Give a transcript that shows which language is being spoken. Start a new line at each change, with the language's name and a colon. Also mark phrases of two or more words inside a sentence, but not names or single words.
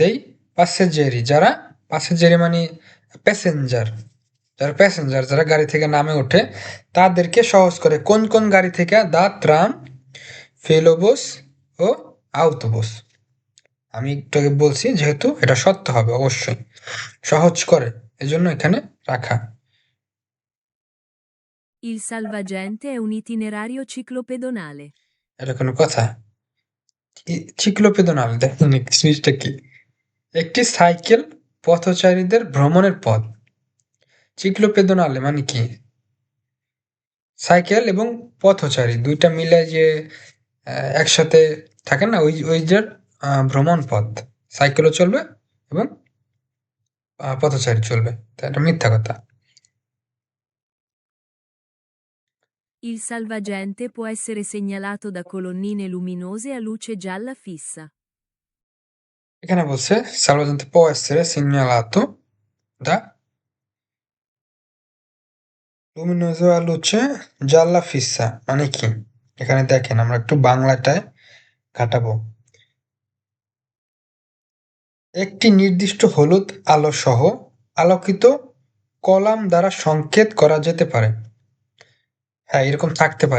Bangla: দেই পাসেঞ্জেরি যারা পাসেঞ্জেরি মানে প্যাসেঞ্জার, যারা প্যাসেঞ্জার যারা গাড়ি থেকে নামে ওঠে তাদেরকে সহজ করে। কোন কোন গাড়ি থেকে? দা ট্রাম, ফেলোবোস ও আউটোবোস। আমি একটু আগে বলছি যেহেতু এটা সত্য হবে অবশ্যই। সহজ করে এজন্য এখানে রাখা।
Italian: Il salvagente è un itinerario ciclopedonale.
Bangla: এটা কোনো কথা? চিক্লোপেদনাল দেখুন জিনিসটা কি? একটি সাইকেল পথচারীদের ভ্রমণের পথ। চিক্লোপেদনালে মানে কি? সাইকেল এবং পথচারী ২ টা মিলে যে একসাথে থাকে না? ওই যে ভ্রমণ পথ। সাইকেলও চলবে এবং পথচারী চলবে। তো এটা মিথ্যা কথা।
Italian: Il salvagente può essere segnalato da colonnine luminose a luce gialla fissa.
Bangla: এখানে বলছে
Italian: salvagente può essere segnalato da luminoso a luce gialla fissa
Bangla: মানে কি? এখানে দেখেন আমরা একটু বাংলাটায় কাটাবো। একটি নির্দিষ্ট হলুদ আলো সহ আলোকিত কলাম দ্বারা সংকেত করা যেতে পারে। হ্যাঁ, এরকম থাকতে পারে।